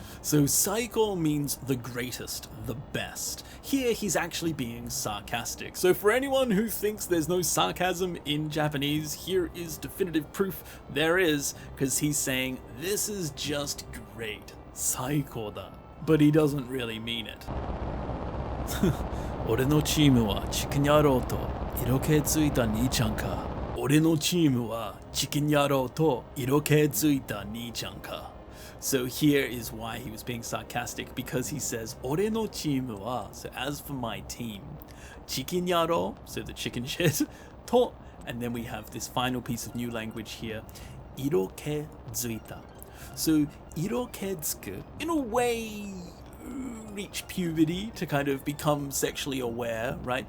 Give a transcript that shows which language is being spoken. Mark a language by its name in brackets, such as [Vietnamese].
[English] So saiko means the greatest, the best. Here he's actually being sarcastic. So for anyone who thinks there's no sarcasm in Japanese, here is definitive proof there is, because he's saying this is just great, saiko da. But he doesn't really mean it. [Japanese] 俺のチームはチキン野郎と色気ついた兄ちゃんか。俺のチームはチキン野郎と色気ついた兄ちゃんか。 [English] So here is why he was being sarcastic, because he says [Japanese] 俺のチームは, [English] so as for my team, [Japanese] チキン野郎, [English] so the chicken shit, と, and then we have this final piece of new language here, [Japanese] 色気づいた. [English] So 色気づく, in a way, reach puberty, to kind of become sexually aware, right?